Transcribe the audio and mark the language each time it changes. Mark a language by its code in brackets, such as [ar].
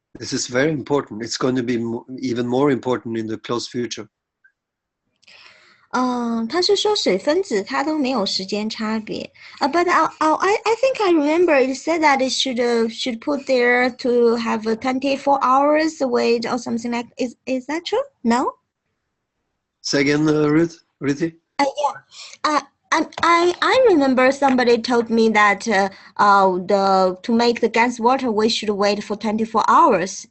[en] This is very important. It's going to be even more important in the close future. [zh] 他是说水分子它都没有时间差别。 [en] But I think I remember it said that it should put there to have 24 hours wait or something like. Is that true? No. Say again, Ruthie. Yeah. I remember somebody told me that to make the gas water we should wait for 24 hours.